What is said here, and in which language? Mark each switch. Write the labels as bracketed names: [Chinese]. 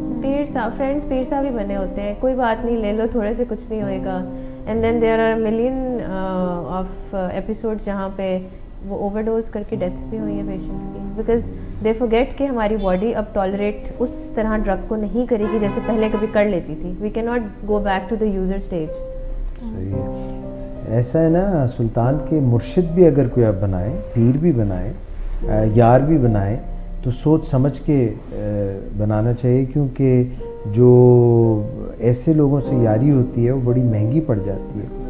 [Urdu] پیر صاحب, فرینڈس پیر صاحب ہی بنے ہوتے ہیں, کوئی بات نہیں لے لو تھوڑے سے کچھ نہیں ہوئے گا. [English] and then there are million of episodes [Urdu] جہاں پہ وہ اوور ڈوز کر کے ڈیتھس بھی ہوئی ہیں پیشنٹس کی, [English] because they forget [Urdu] کہ ہماری باڈی اب ٹالریٹ اس طرح ڈرگ کو نہیں کرے گی جیسے پہلے کبھی کر لیتی تھی. [English] We can not go back to the user stage. [Urdu] صحیح ہے. ایسا ہے نا سلطان کے مرشد بھی اگر کوئی آپ بنائے, پیر بھی بنائے, یار بھی بنائے تو سوچ سمجھ کے بنانا چاہیے, کیونکہ جو ایسے لوگوں سے یاری ہوتی ہے وہ بڑی مہنگی پڑ جاتی ہے.